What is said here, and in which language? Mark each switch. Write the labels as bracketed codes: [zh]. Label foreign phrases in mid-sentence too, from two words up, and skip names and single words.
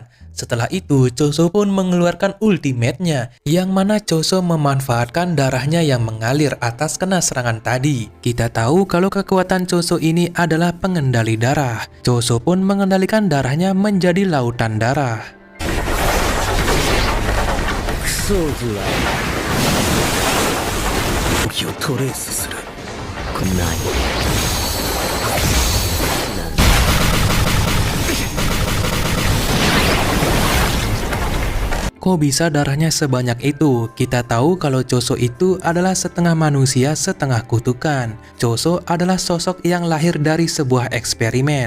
[id] Setelah itu, Choso pun mengeluarkan ultimate-nya, yang mana Choso memanfaatkan darahnya yang mengalir atas kena serangan tadi. Kita tahu kalau kekuatan Choso ini adalah pengendali darah. Choso pun mengendalikan darahnya menjadi lautan darah. [ja] クソーズは動きをトレースする。こんなに。 [id] Kok bisa darahnya sebanyak itu? Kita tahu kalau Choso itu adalah setengah manusia, setengah kutukan. Choso adalah sosok yang lahir dari sebuah eksperimen.